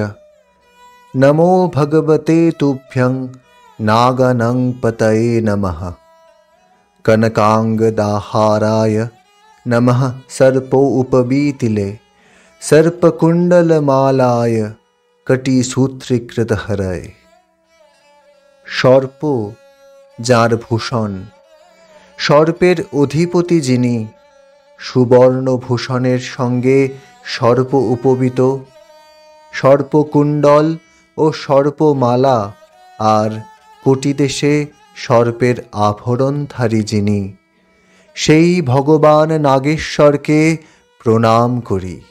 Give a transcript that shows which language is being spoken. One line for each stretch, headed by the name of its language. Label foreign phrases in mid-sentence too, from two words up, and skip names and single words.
Sanskrit: नमो भगवते तुभ्यं नागानं पतये नमः। कनकांगदाहाराय नमः सर्पोपवीतिले सर्पकुण्डलमालाय कटिसूत्रीकृतहरये।
Bangla: সর্প যার ভূষণ, সর্পের অধিপতি যিনি, সুবর্ণ ভূষণের সঙ্গে সর্প উপবিত, সর্পকুণ্ডল ও সর্পমালা আর কোটিদেশে সর্পের আভরণধারী যিনি, সেই ভগবান নাগেশ্বরকে প্রণাম করি।